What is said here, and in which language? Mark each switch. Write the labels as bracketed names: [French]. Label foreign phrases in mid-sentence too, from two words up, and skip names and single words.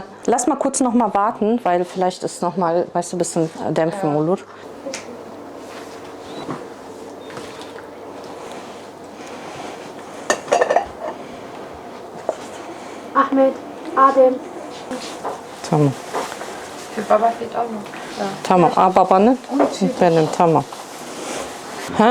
[German] Lass mal kurz noch mal warten, weil vielleicht ist noch mal, weißt du, ein bisschen dämpfen, Mulut. Ahmed, Adem. [Turkish] Tamam. [German] Für Baba fehlt auch noch. Ja. [Turkish] Tamam. Babanın benim tamam. Ha?